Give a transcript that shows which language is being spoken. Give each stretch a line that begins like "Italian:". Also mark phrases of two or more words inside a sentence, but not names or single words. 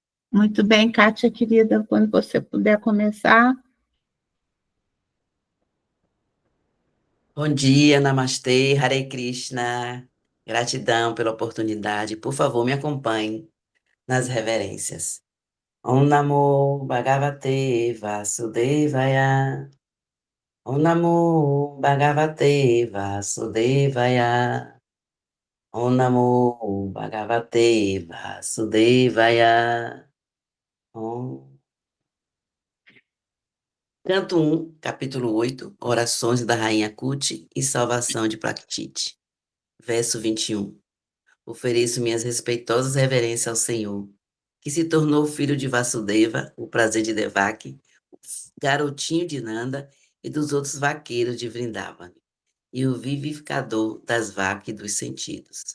Portuguese: Muito bem, Kátia, querida, quando você puder começar. Bom dia, Namastê,
Sanskrit: Hare Krishna.
Portuguese: Gratidão pela oportunidade. Por favor, me acompanhe nas reverências.
Sanskrit: Om Namo Bhagavate Vasudevaya. Om Namo Bhagavate Vasudevaya. Om Namo Bhagavate Vasudevaya. Om.
Portuguese: Canto 1, capítulo 8, Orações da Rainha Kuti e Salvação de Praktite. Verso 21. Ofereço minhas respeitosas reverências ao Senhor, que se tornou filho de Vasudeva, o prazer de Devaki, o garotinho de Nanda e dos outros vaqueiros de Vrindavana, e o vivificador das vacas e dos sentidos.